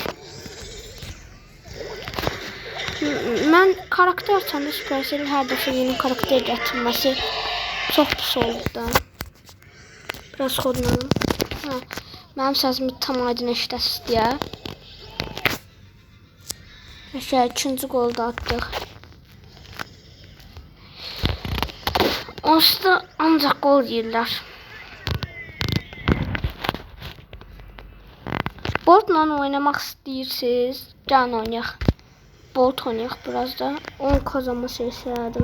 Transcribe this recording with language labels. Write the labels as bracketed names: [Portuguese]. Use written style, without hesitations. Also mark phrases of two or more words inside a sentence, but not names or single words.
[Turkish] Ben karakter açanda Supercell her defa yeni karakter getirmesi çok pis oldu. Biraz kodlanalım. [Azerbaijani] Benim səsimi tam aydın eşidəsiz diye. [Turkish] İkinci golda attık. [Azerbaijani] Onsuz da ancaq gol yeyirlər. Boltla oynamaq istəyirsiniz, gəlin oynayaq. Bolt oynayaq biraz da. 10 [Turkish] kazanma serisi [Azerbaijani] elədim.